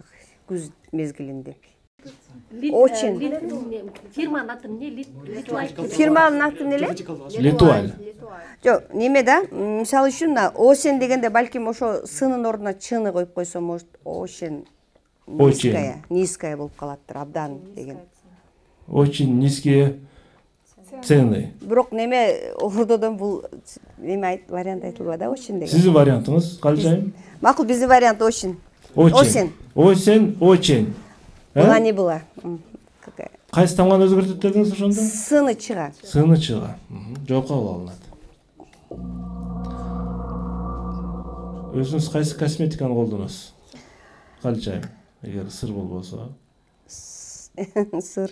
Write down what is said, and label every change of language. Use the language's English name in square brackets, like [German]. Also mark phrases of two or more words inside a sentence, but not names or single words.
[Kyrgyz] Күз мезгилинде. Очень. Фирманын аты эмне? Литуаль. Фирманын аты эмне? Литуаль. Жок, неме да? Мисалы үчүн осен дегенде балким ошо сынын ордуна чыны коюп койсо, [Russian] может, очень низкая [Kyrgyz] болуп калаттыр, абдан деген. [Russian] Очень низкие цены. [Kyrgyz] Бирок неме Ордодон бул неме вариант айтылбады да, очень деген. Сиздин вариантыңыз калышайым? Макул, биздин вариант очень. [Russian] Очень. Очень. Была не была. [Kyrgyz] Кайсы тамганы өзгөртөт дедиңиз ошондо? Сыны чыга. Сыны чыга. Жоопко кабыл алынат. Өзүңүз кайсы косметиканы колдоносуз? Калычайым, эгер сыр болбосо. Сыр.